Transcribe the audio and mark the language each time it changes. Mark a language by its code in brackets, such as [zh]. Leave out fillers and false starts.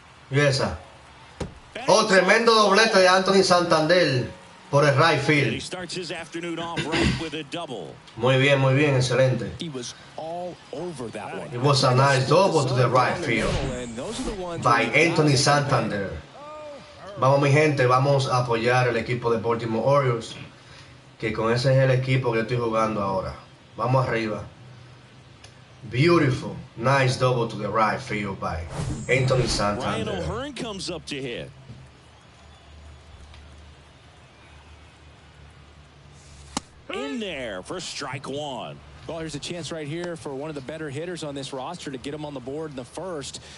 [es] Y esa. Oh, tremendo doblete de Anthony Santander por el right field. [en] And he starts his afternoon off right with a double. [es] Muy bien, excelente. [en] He was all over that one. It was a nice double to the right field by Anthony Santander. [es] Vamos, mi gente, vamos a apoyar el equipo de Baltimore Orioles, que con ese es el equipo que estoy jugando ahora. Vamos arriba. [en] Beautiful, nice double to the right field by Anthony Santander. Ryan O'Hearn comes up to hit. In there for strike one. Well, here's a chance right here for one of the better hitters on this roster to get him on the board in the first.